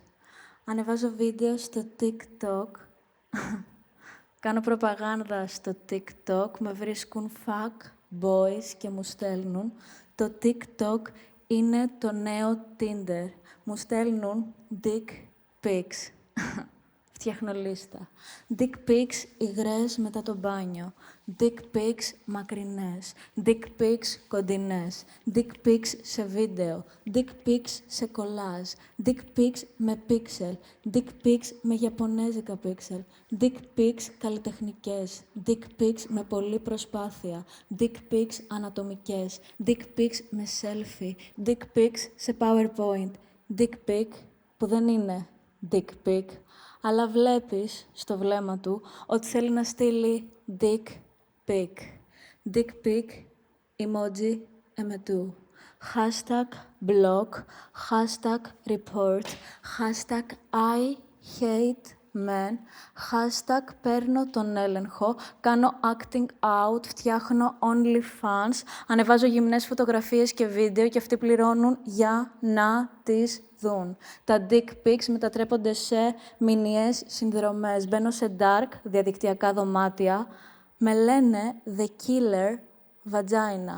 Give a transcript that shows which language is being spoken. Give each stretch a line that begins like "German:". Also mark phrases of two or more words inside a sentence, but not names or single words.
Greek: Ανεβάζω βίντεο στο TikTok. Κάνω προπαγάνδα στο TikTok. Με βρίσκουν
English: fuck boys
Greek: και μου στέλνουν. Το TikTok είναι το νέο Tinder. Μου στέλνουν
English: dick pics.
Greek: Φτιάχνω λίστα.
English: Dick pics
Greek: υγρές μετά το μπάνιο.
English: Dick pics
Greek: μακρινές.
English: Dick pics
Greek: κοντινές.
English: Dick pics
Greek: σε βίντεο.
English: Dick pics
Greek: σε κολάζ.
English: Dick pics
Greek: με pixel.
English: Dick pics
Greek: με ιαπωνέζικα pixel.
English: Dick pics
Greek: καλλιτεχνικές.
English: Dick pics
Greek: με πολλή προσπάθεια.
English: Dick pics
Greek: ανατομικές.
English: Dick pics
Greek: με selfie.
English: Dick pics
Greek: σε PowerPoint.
English: Dick pic
Greek: που δεν είναι
English: dick pic,
Greek: αλλά βλέπεις στο βλέμμα του ότι θέλει να στείλει
English: dick pic. Dick pic,
Greek: emoji εμετού.
English: Hashtag block, hashtag report, hashtag I hate men, hashtag
Greek: παίρνω τον έλεγχο, κάνω
English: acting out,
Greek: φτιάχνω OnlyFans, ανεβάζω γυμνές φωτογραφίες και βίντεο και αυτοί πληρώνουν για να τις δουν. Τα
English: dick pics
Greek: μετατρέπονται σε μηνιαίες συνδρομές. Μπαίνω σε dark, διαδικτυακά δωμάτια. Με λένε The Killer Vagina.